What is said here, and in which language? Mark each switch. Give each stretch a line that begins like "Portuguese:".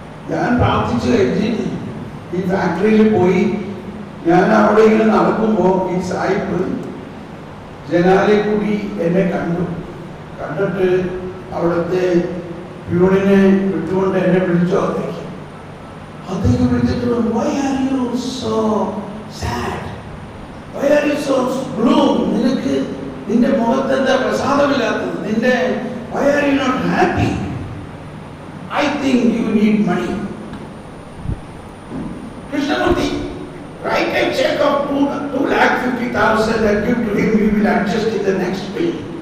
Malayalam: ഞാൻ പ്രാർത്ഥിച്ചു കഴിഞ്ഞ് ഈ ഫാക്ടറിയിൽ പോയി. ഞാൻ അവിടെ ഇങ്ങനെ നടക്കുമ്പോൾ ഈ സായിപ്പ് ജനാലെ കൂടി എന്നെ കണ്ടിട്ട് അവിടുത്തെ പ്യൂണിനെ വിട്ടുകൊണ്ട് എന്നെ വിളിച്ചോ. അദ്ദേഹം വിളിച്ചിട്ട്
English: why are you so sad? Why are you so gloom?
Malayalam: നിനക്ക് നിന്റെ മുഖത്ത് എന്താ പ്രസാദമില്ലാത്തത്?
English: നിന്റെ why are you not happy? I think you need money. Krishnamurti, write a check of 2,50,000 and give to him. We will adjust in the next bill.